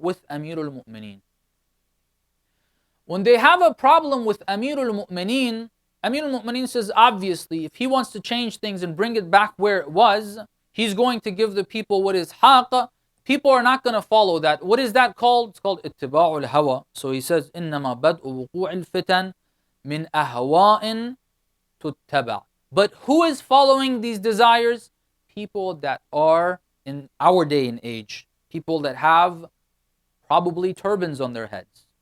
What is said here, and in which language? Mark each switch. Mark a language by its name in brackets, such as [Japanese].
[English] With Amirul Mu'mineen. When they have a problem with Amirul Mu'mineen, Amirul Mu'mineen says, obviously, if he wants to change things and bring it back where it was, he's going to give the people what is haqq. People are not going to follow that. What is that called? It's called ittiba'ul hawa. So he says, [Arabic] إِنَّمَا بَدْءُ وُقُوعِ الْفِتَنِ مِنْ أَهْوَاءٍ تُتَّبَعُ. [English] But who is following these desires? People that are in our day and age. People that have probably turbans on their heads.